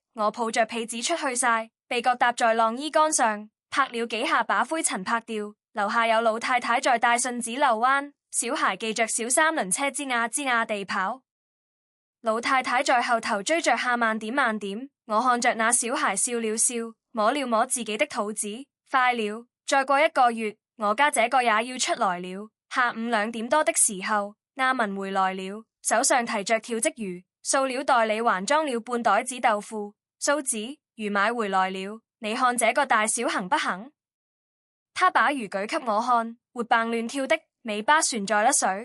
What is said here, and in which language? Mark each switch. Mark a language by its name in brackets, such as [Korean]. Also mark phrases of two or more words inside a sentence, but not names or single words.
[Chinese] 我抱着被子出去曬，被角搭在晾衣杆上，拍了幾下把灰塵拍掉。樓下有老太太在帶信紙溜彎，小孩騎着小三輪車吱呀吱呀地跑。老太太在後頭追着喊慢點慢點。我看着那小孩笑了笑，摸了摸自己的肚子。快了，再過1 個月，我家這個也要出來了。下午2點多的時候，阿文回來了，手上提着條鯽魚，塑料袋裏還裝了半袋子豆腐。蘇子，魚買回來了，你看這個大小行不行？他把魚舉給我看，活蹦亂跳的，尾巴旋在甩水。